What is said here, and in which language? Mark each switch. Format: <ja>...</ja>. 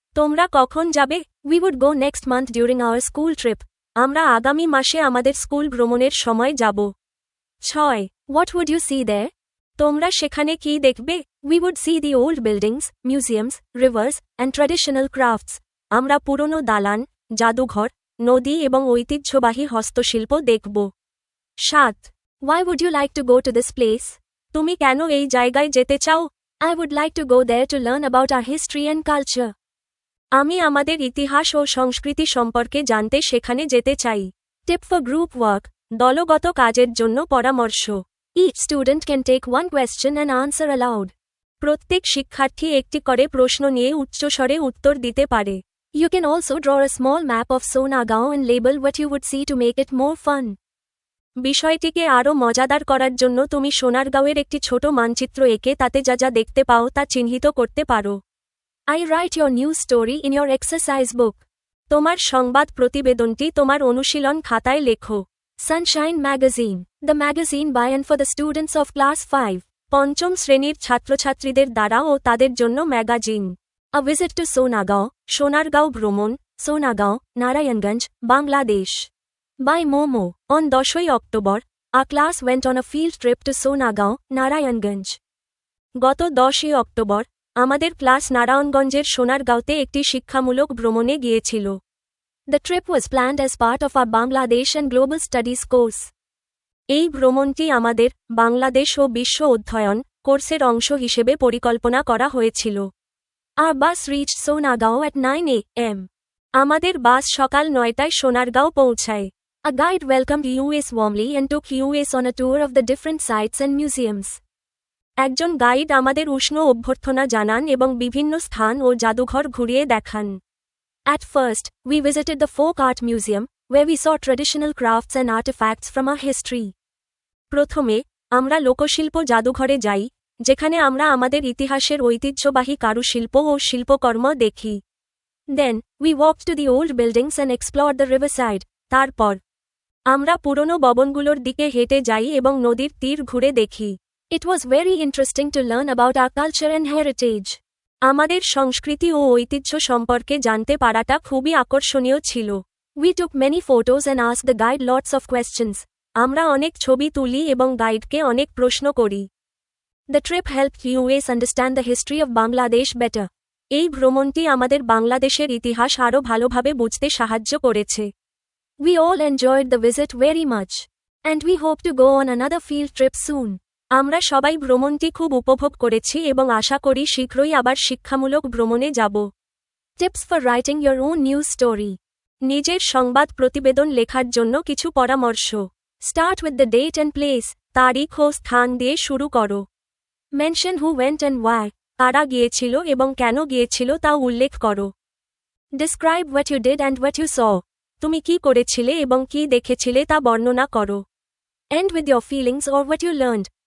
<bn>তোমরা কখন যাবে?</bn> <en>We would go next month during our school trip.</en> <bn>আমরা আগামী মাসে আমাদের স্কুল ভ্রমণের সময় যাব।</bn> <en>6. What would you see there?</en> <bn>তোমরা সেখানে কি দেখবে?</bn> <en>We would see the old buildings, museums, rivers, and traditional crafts.</en> <bn>আমরা পুরনো দালান, জাদুঘর, নদী এবং ঐতিহ্যবাহী হস্তশিল্প দেখব।</bn> <en>7. Why would you like to go to this place?</en> <bn>তুমি কেন এই জায়গায় যেতে চাও?</bn> <en>I would like to go there to learn about our history and culture.</en> <bn>আমি আমাদের ইতিহাস ও সংস্কৃতি সম্পর্কে জানতে সেখানে যেতে চাই।</bn> <en>Tip for group work,</en> <bn>দলগত কাজের জন্য পরামর্শ।</bn> <en>Each student can take one question and answer aloud.</en> <bn>প্রত্যেক শিক্ষার্থী একটি করে প্রশ্ন নিয়ে উচ্চস্বরে উত্তর দিতে পারে।</bn> <en>You can also draw a small map of Sonagaon and label what you would see to make it more fun.</en> <bn>বিষয়টিকে আরও মজাদার করার জন্য তুমি সোনারগাঁওয়ের একটি ছোট মানচিত্র এঁকে তাতে যা যা দেখতে পাও তা চিহ্নিত করতে পারো।</bn> <en>I write your news story in your exercise book.</en> <bn>তোমার সংবাদ প্রতিবেদনটি তোমার অনুশীলন খাতায় লেখো।</bn> <en>Sunshine Magazine, the magazine by and for the students of class 5.</en> <bn>পঞ্চম শ্রেণীর ছাত্রছাত্রীদের দ্বারা ও তাদের জন্য magazine.</bn> <en>A visit to Sonagaon,</en> <bn>Sonargaon ভ্রমণ,</bn> <en>Sonagaon, Narayanganj, Bangladesh. By Momo, on 10 October, our class went on a field trip to Sonagaon, Narayanganj.</en> <bn>গত 10 অক্টোবর, আমাদের ক্লাস নারায়ণগঞ্জের সোনারগাঁওতে একটি শিক্ষামূলক ভ্রমণে গিয়েছিল।</bn> <en>The trip was planned as part of our Bangladesh and Global Studies course.</en> <bn>এই ভ্রমণটি আমাদের বাংলাদেশ ও বিশ্ব অধ্যয়ন কোর্সের অংশ হিসেবে পরিকল্পনা করা হয়েছিল।</bn> <en>Our bus reached Sonagaon at 9 a.m.</en> <bn>আমাদের বাস সকাল 9টায় সোনারগাঁও পৌঁছায়।</bn> <en>A guide welcomed us warmly and took us on a tour of the different sites and museums.</en> <bn>একজন গাইড আমাদের উষ্ণ অভ্যর্থনা জানান এবং বিভিন্ন স্থান ও জাদুঘর ঘুরিয়ে দেখান।</bn> <en>At first, we visited the Folk Art Museum, where we saw traditional crafts and artifacts from our history.</en> <bn>প্রথমে, আমরা লোকশিল্প জাদুঘরে যাই, যেখানে আমরা আমাদের ইতিহাসের ঐতিহ্যবাহী কারুশিল্প ও শিল্পকর্ম দেখি।</bn> <en>Then, we walked to the old buildings and explored the riverside.</en> <bn>তারপর, আমরা পুরনো ভবনগুলোর দিকে হেঁটে যাই এবং নদীর তীর ঘুরে দেখি।</bn> <en>It was very interesting to learn about our culture and heritage.</en> <bn>আমাদের সংস্কৃতি ও ঐতিহ্য সম্পর্কে জানতে পারাটা খুবই আকর্ষণীয় ছিল।</bn> <en>We took many photos and asked the guide lots of questions.</en> <bn>আমরা অনেক ছবি তুলি এবং গাইডকে অনেক প্রশ্ন করি।</bn> <en>The trip helped us understand the history of Bangladesh better.</en> <bn>এই ভ্রমণটি আমাদের বাংলাদেশের ইতিহাস আরও ভালোভাবে বুঝতে সাহায্য করেছে।</bn> <en>We all enjoyed the visit very much. And we hope to go on another field trip soon.</en> <bn>আমরা সবাই ভ্রমণটি খুব উপভোগ করেছি এবং আশা করি শীঘ্রই আবার শিক্ষামূলক ভ্রমণে যাব।</bn> <en>Tips for writing your own news story.</en> <bn>নিজের সংবাদ প্রতিবেদন লেখার জন্য কিছু পরামর্শ।</bn> <en>Start with the date and place.</en> <bn>তারিখ ও স্থান দিয়ে শুরু করো।</bn> <en>Mention who went and why.</en> <bn>কারা গিয়েছিল এবং কেন গিয়েছিল তা উল্লেখ করো।</bn> <en>Describe what you did and what you saw.</en> <bn>তুমি কি করেছিলে এবং কি দেখেছিলে তা বর্ণনা করো।</bn> <en>End with your feelings or what you learned.</en>